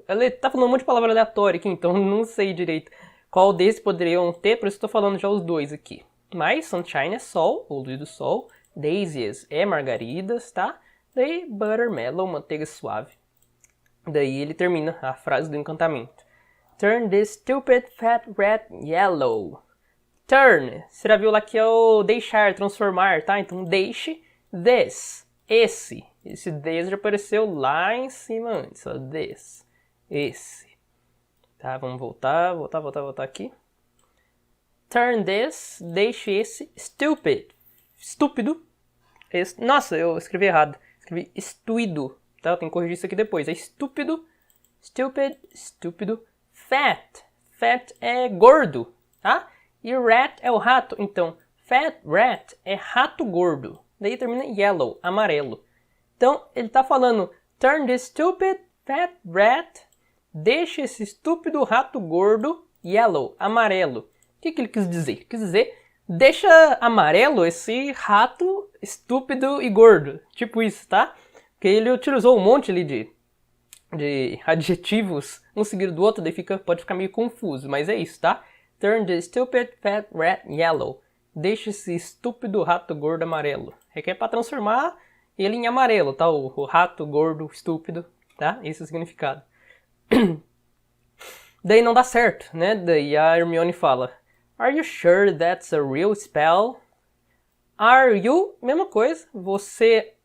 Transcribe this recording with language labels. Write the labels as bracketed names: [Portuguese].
[Portuguese] Ele tá falando um monte de palavra aleatória aqui, então não sei direito qual desses poderiam ter, por isso estou falando já os dois aqui. Mas sunshine é sol, ou luz do sol. Daisies é margaridas, tá? Daí buttermellow, manteiga suave. Daí ele termina a frase do encantamento. [English] Turn this stupid fat rat yellow. [Portuguese] Turn, você já viu lá que é o deixar, transformar, tá? Então deixe this, esse. Esse this já apareceu lá em cima antes, ó, this, esse. Tá, vamos voltar aqui. Turn this, deixe esse, stupid, estúpido. Nossa, eu escrevi errado. Escrevi estuído, tá? Eu tenho que corrigir isso aqui depois. É estúpido, stupid, estúpido. Fat, fat é gordo, tá? E rat é o rato, então fat rat é rato gordo. Daí termina yellow, amarelo. Então ele tá falando [English] turn this stupid fat rat, [Portuguese] deixa esse estúpido rato gordo yellow, amarelo. O que ele quis dizer? Quis dizer Deixa amarelo esse rato estúpido e gordo. Tipo isso, tá? Porque ele utilizou um monte ali de adjetivos, um seguido do outro, daí pode ficar meio confuso. Mas é isso, tá? [English] Turn the stupid fat rat yellow. [Portuguese] Deixa esse estúpido rato gordo amarelo. É pra transformar ele em amarelo, tá? O rato gordo estúpido, tá? Esse é o significado. Daí não dá certo, né? Daí a Hermione fala: [English] Are you sure that's a real spell? Are you? [Portuguese] Mesma coisa. Você...